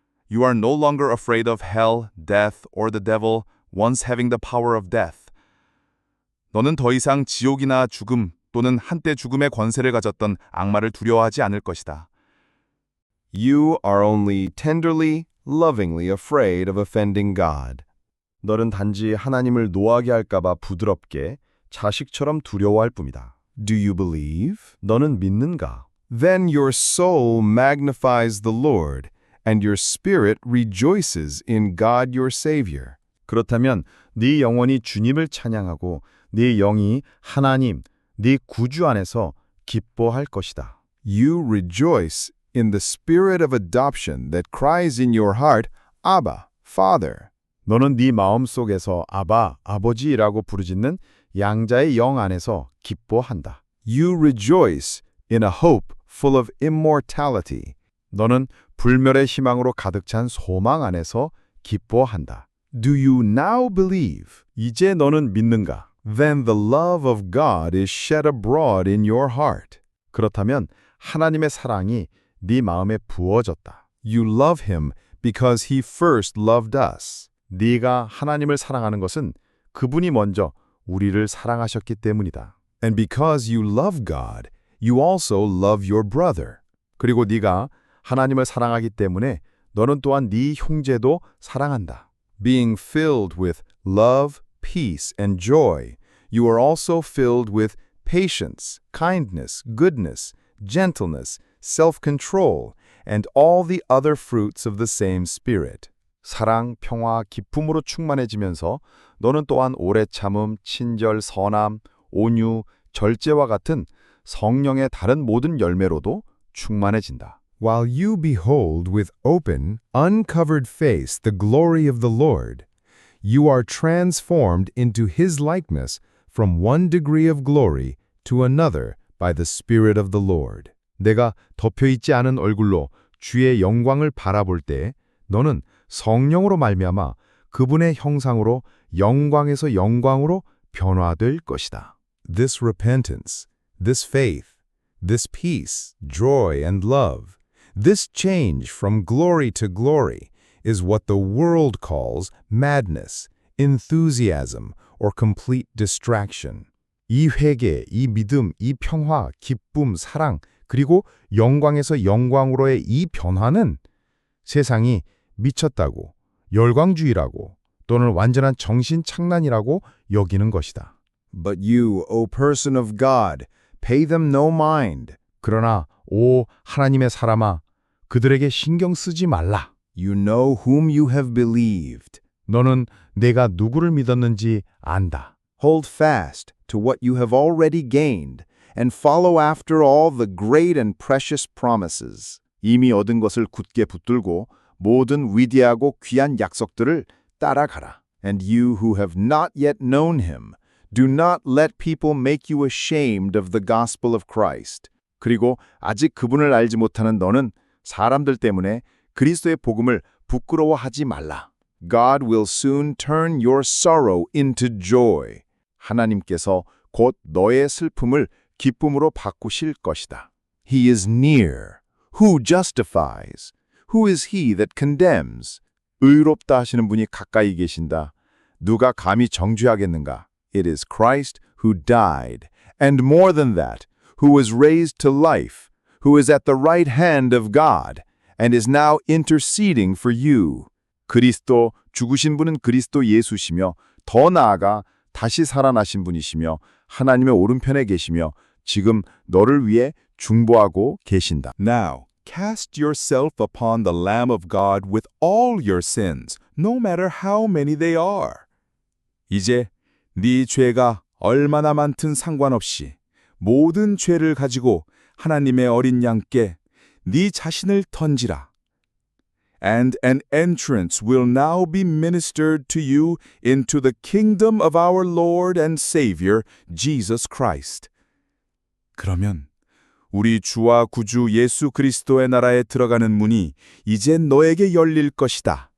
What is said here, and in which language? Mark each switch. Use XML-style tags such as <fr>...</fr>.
<en>You are no longer afraid of hell, death, or the devil, once having the power of death.</en> <ko>너는 더 이상 지옥이나 죽음 또는 한때 죽음의 권세를 가졌던 악마를 두려워하지 않을 것이다.</ko> <en>You are only tenderly, lovingly afraid of offending God.</en> <ko>너는 단지 하나님을 노하게 할까봐 부드럽게 자식처럼 두려워할 뿐이다.</ko> <en>Do you believe?</en> <ko>너는 믿는가?</ko> <en>Then your soul magnifies the Lord, and your spirit rejoices in God your Savior.</en> <ko>그렇다면 네 영혼이 주님을 찬양하고 네 영이 하나님, 네 구주 안에서 기뻐할 것이다.</ko> <en>You rejoice in the spirit of adoption that cries in your heart, Abba, Father.</en> <ko>너는 네 마음 속에서 아바, 아버지라고 부르짖는 양자의 영 안에서 기뻐한다.</ko> <en>You rejoice in a hope full of immortality.</en> <ko>너는 불멸의 희망으로 가득 찬 소망 안에서 기뻐한다.</ko> <en>Do you now believe?</en> <ko>이제 너는 믿는가?</ko> <en>Then the love of God is shed abroad in your heart.</en> <ko>그렇다면 하나님의 사랑이 네 마음에 부어졌다.</ko> <en>You love him because he first loved us.</en> <ko>네가 하나님을 사랑하는 것은 그분이 먼저 우리를 사랑하셨기 때문이다.</ko> <en>And because you love God, you also love your brother.</en> <ko>그리고 네가 하나님을 사랑하기 때문에 너는 또한 네 형제도 사랑한다.</ko> <en>Being filled with love, peace, and joy, you are also filled with patience, kindness, goodness, gentleness, self-control, and all the other fruits of the same Spirit.</en> <ko>사랑, 평화, 기쁨으로 충만해지면서 너는 또한 오래 참음, 친절, 선함, 온유, 절제와 같은 성령의 다른 모든 열매로도 충만해진다.</ko> <en>While you behold with open, uncovered face the glory of the Lord, you are transformed into his likeness from one degree of glory to another by the Spirit of the Lord.</en> <ko>내가 덮여있지 않은 얼굴로 주의 영광을 바라볼 때 너는 성령으로 말미암아 그분의 형상으로 영광에서 영광으로 변화될 것이다.</ko> <en>This repentance, this faith, this peace, joy, and love, this change from glory to glory is what the world calls madness, enthusiasm, or complete distraction.</en> <ko>이 회개, 이 믿음, 이 평화, 기쁨, 사랑, 그리고 영광에서 영광으로의 이 변화는 세상이 미쳤다고, 열광주의라고 또는 완전한 정신착란이라고 여기는 것이다.</ko> <en>But you, O person of God, pay them no mind.</en> <ko>그러나 오 하나님의 사람아, 그들에게 신경 쓰지 말라.</ko> <en>You know whom you have believed.</en> <ko>너는 내가 누구를 믿었는지 안다.</ko> <en>Hold fast to what you have already gained, and follow after all the great and precious promises.</en> <ko>이미 얻은 것을 굳게 붙들고 모든 위대하고 귀한 약속들을 따라가라.</ko> <en>And you who have not yet known him, do not let people make you ashamed of the gospel of Christ.</en> <ko>그리고 아직 그분을 알지 못하는 너는 사람들 때문에 그리스도의 복음을 부끄러워하지 말라.</ko> <en>God will soon turn your sorrow into joy.</en> <ko>하나님께서 곧 너의 슬픔을 기쁨으로 바꾸실 것이다.</ko> <en>He is near. Who justifies? Who is he that condemns?</en> <ko>의롭다 하시는 분이 가까이 계신다. 누가 감히 정죄하겠는가?</ko> <en>It is Christ who died, and more than that, who was raised to life, who is at the right hand of God, and is now interceding for you.</en> <ko>그리스도, 죽으신 분은 그리스도 예수시며 더 나아가 다시 살아나신 분이시며 하나님의 오른편에 계시며 지금 너를 위해 중보하고 계신다.</ko> <en>Now, cast yourself upon the Lamb of God with all your sins, no matter how many they are.</en> <ko>이제 네 죄가 얼마나 많든 상관없이 모든 죄를 가지고 하나님의 어린 양께 네 자신을 던지라.</ko> <en>And an entrance will now be ministered to you into the kingdom of our Lord and Savior, Jesus Christ.</en> <ko>그러면 우리 주와 구주 예수 그리스도의 나라에 들어가는 문이 이제 너에게 열릴 것이다.</ko>